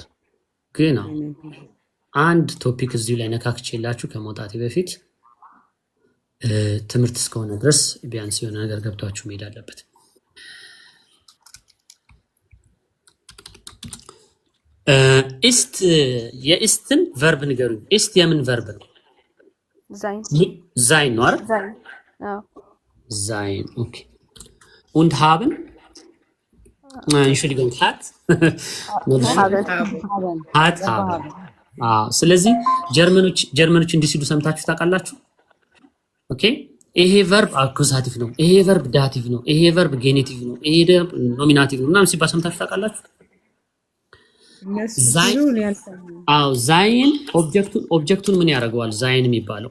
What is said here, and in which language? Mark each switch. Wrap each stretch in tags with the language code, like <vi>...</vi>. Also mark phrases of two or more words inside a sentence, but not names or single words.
<am>ግን አንድ ቶፒክ እዚሁ ላይ ነካክቼላችሁ ከመውጣቴ በፊት ትምህርት እስከሆነ ድረስ ቢያንስ የሆነ ነገር ገብቷችሁ መሄድ አለበት። ኢስት የኢስትን ቨርብ ንገሩኝ። ኢስት የምን ቨርብ ነው?</am> <de>sein</de> <am>sein ነው አይደል?</am> <de>sein ja sein okay und haben Entschuldigung hat haben</de> <am>ስለዚህ ጀርመኖች እንዲህ ሲሉ ሰምታችሁ ታውቃላችሁ? ኦኬ ይሄ ቨርብ አኩዛቲቭ ነው፣ ይሄ ቨርብ ዳቲቭ ነው፣ ይሄ ቨርብ ጌኔቲቭ ነው፣ ይሄ ቨርብ ኖሚናቲቭ ነው ምናምን ሲባል ሰምታችሁ ታውቃላችሁ? ዛይን ኦብጀክቱን ምን ያደርገዋል? ዛይን የሚባለው</am>